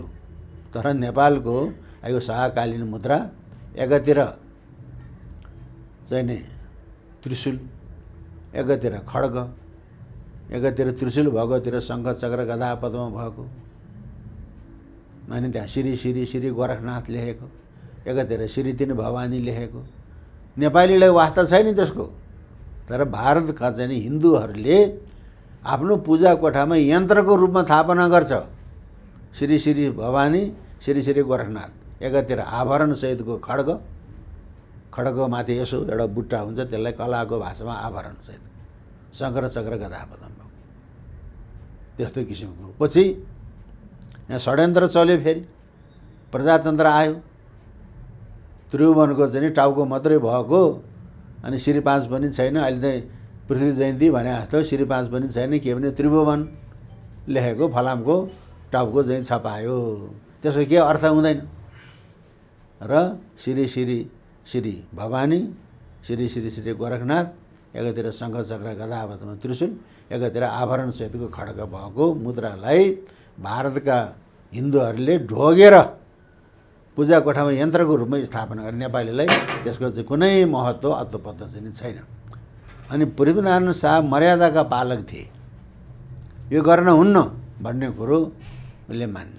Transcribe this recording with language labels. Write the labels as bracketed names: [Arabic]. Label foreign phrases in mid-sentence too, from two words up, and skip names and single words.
[Nepali] तर नेपालको यो शाहकालीन मुद्रा एकातिर चाहिँ नि त्रिशूल, एकातिर खड्ग, एकातिर त्रिशूल भएकोतिर शङ्ख चक्र गदा पद्म भएको, अनि त्यहाँ श्री श्री श्री गोरखनाथ लेखेको, एकातिर श्री 3 भवानी लेखेको। नेपालीलाई वास्ता छैन त्यसको। तर भारतका चाहिँ हिन्दूहरूले आफ्नो पूजा कोठामा यन्त्रको रूपमा स्थापना गर्छ श्री श्री भवानी, श्री श्री गोरखनाथ। एकातिर आभरण सहितको खड्ग, खड्गको माथि यसो एउटा बुट्टा हुन्छ, त्यसलाई कलाको भाषामा आभरण सहित शङ्ख चक्र गदा पद्म भएको, त्यस्तो किसिमको। पछि यहाँ षड्यन्त्र चल्यो, फेरि प्रजातन्त्र आयो, त्रिभुवनको चाहिँ टाउको मात्रै भएको, अनि श्री 5 पनि छैन। अहिले त पृथ्वी जयन्ती भने जस्तो श्री 5 पनि छैन, के भने त्रिभुवन लेखेको फलामको टाउको चाहिँ छपायो। त्यसको के अर्थ हुँदैन। र श्री श्री श्री भवानी, श्री श्री श्री गोरखनाथ, एकातिर शङ्ख चक्र गदा पद्म त्रिशूल, एकातिर आभरण सहितको खड्ग भएको मुद्रालाई भारतका हिन्दूहरूले ढोगेर पूजा कोठामा यन्त्रको रूपमा स्थापना गरे। नेपालीलाई त्यसको चाहिँ कुनै महत्त्व अत्तोपत्तो चाहिँ छैन। अनि पृथ्वीनारायण शाह मर्यादाका पालक थिए, यो गर्न हुन्न भन्ने कुरो उसले मान्ने।